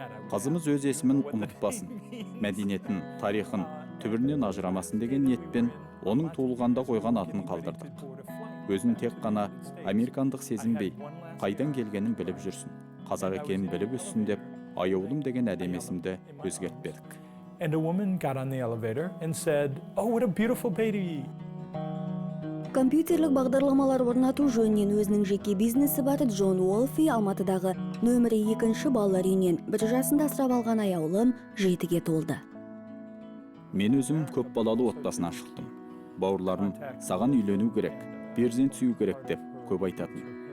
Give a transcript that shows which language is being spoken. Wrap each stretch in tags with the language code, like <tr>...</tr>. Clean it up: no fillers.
<kk>Қызымыз өз есімін ұмытпасын, мәдениетін, тарихын, түбірінен ажырамасын деген ниетпен оның туылғанда қойған атын қалдырдық. Өзін тек қана американдық сезінбей, қайдан келгенін біліп жүрсін, қазақ екенін біліп өссін деп, аяулым деген әдемі есімді өзгертпедік.</kk> <en>And a woman got on the elevator and said, "Oh, what a beautiful baby."</en> <kk>Компьютерлік бағдарламалар орнату жөнінен өзінің жеке бизнесі бар Джон Уолфи Алматыдағы нөмірі 2-ші балалар үйінен 1 жасында асырап алған аяулым 7-ге толды. Мен өзім көп балалы отбасынан шықтым. Бауырларым саған үйлену керек, перзент сүю керек деп көп айтатын.</kk>